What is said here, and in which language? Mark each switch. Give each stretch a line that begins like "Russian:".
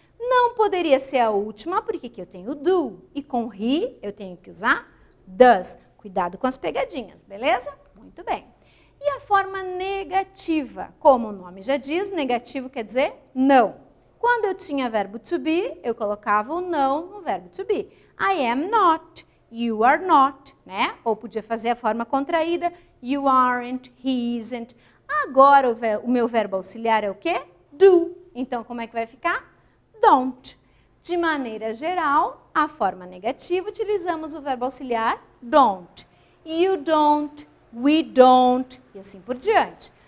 Portuguese: Não poderia ser a última, porque aqui eu tenho do. E com he, eu tenho que usar does. Cuidado com as pegadinhas, beleza? Muito bem. E a forma negativa? Como o nome já diz, negativo quer dizer não. Quando eu tinha verbo to be, eu colocava o não no verbo to be.
English: I am not, you are not,
Portuguese: né? Ou podia fazer a forma contraída,
English: you aren't, he isn't.
Portuguese: Agora o meu verbo auxiliar é o quê? Do. Então, como é que vai ficar? Don't. De maneira geral, a forma negativa, utilizamos o verbo auxiliar don't.
English: You don't, we don't,
Portuguese: e assim por diante.